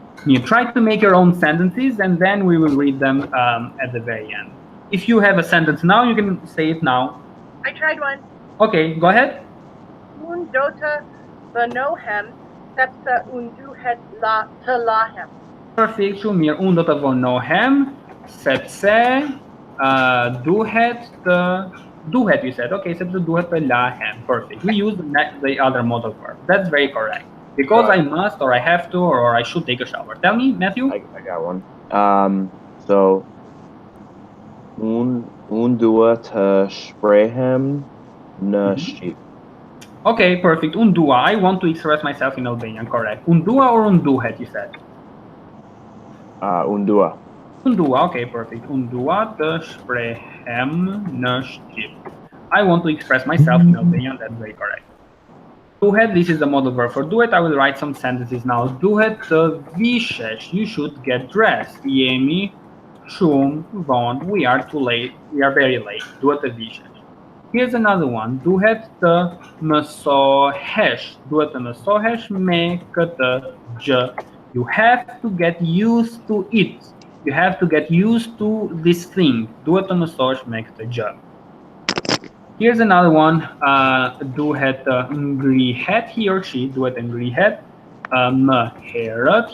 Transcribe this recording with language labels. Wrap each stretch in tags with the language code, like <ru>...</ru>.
<en>You try to make your own sentences, and then we will read them at the very end. If you have a sentence now, you can say it now. I tried one. Okay, go ahead.</en> <sq>Un dota vonohem, sepse un duhet të lahem.</sq> <en>Perfect, Shumir.</en> <sq>Un do të vonohem, sepse duhet të... Duhet,</sq> <en>you said.</en> <sq>Okay, sepse duhet të lahem.</sq> <en>Perfect. We use the other modal verb. That's very correct. Because I must, or I have to, or I should take a shower. Tell me, Matthew. I got one.</en> <sq>So, un dua të shprehem në shqip.</sq> <en>Okay, perfect. Undua. I want to express myself in Albanian, correct. Undua or unduhet, you said? Undua. Undua, okay, perfect.</en> <sq>Undua të shprehem në Shqip.</sq> <en>I want to express myself in Albanian, that's very correct. Duhet, this is the modal verb for duhet. I will write some sentences now.</en> <sq>Duhet të vishesh,</sq> <en>you should get dressed.</en> <sq>Jemi shumë vonë,</sq> <en>we are too late, we are very late.</en> <sq>Duhet të vishesh.</sq> <en>Here's another one.</en> <sq>Duhet të mësohesh. Duhet të mësohesh me këtë gjë.</sq> <en>You have to get used to it. You have to get used to this thing.</en> <sq>Duhet të mësohesh me këtë gjë.</sq> <en>Here's another one.</en> <sq>Duhet të ngrihet,</sq> <en>he or she.</en> <sq>Duhet të ngrihet më herët.</sq>